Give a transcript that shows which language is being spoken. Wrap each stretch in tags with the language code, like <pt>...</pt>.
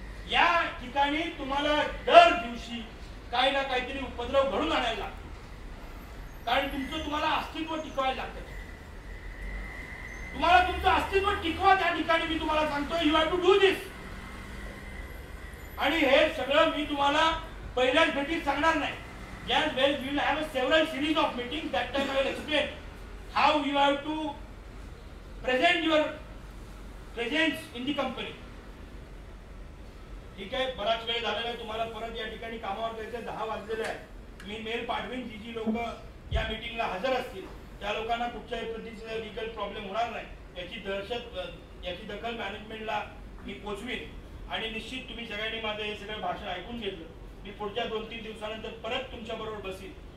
<mr>या ठिकाणी तुम्हाला दर दिवशी काही ना काहीतरी उपद्रव घडून आणायला लागतो, कारण तुमचं तुम्हाला अस्तित्व टिकवायला लागतं. तुम्हाला तुमचं अस्तित्व टिकवा त्या ठिकाणी मी तुम्हाला सांगतो</mr> <en>You have to do this.</en> <mr>आणि हे सगळं मी तुम्हाला पहिल्याच भेटीत सांगणार नाही.</mr> <en>Yes, well, we will have a several series of meetings. That time I will explain how you have to present your presence in the company.</en> <mr>ठीक आहे, बराच वेळ झालेला आहे, तुम्हाला परत या ठिकाणी कामावर जायचं, 10 वाजलेले आहेत. मी मेल पाठवीन, जी लोक या मीटिंगला हजर असतील त्या लोकांना कुठच्याही पद्धतीचा लीगल प्रॉब्लेम होणार नाही याची दखल मॅनेजमेंटला मी पोचवीन. आणि निश्चित तुम्ही सगळ्यांनी माझं हे सगळं भाषण ऐकून घेतलं. मी पुढच्या 2-3 दिवसानंतर परत तुमच्या बरोबर बसीन.</mr>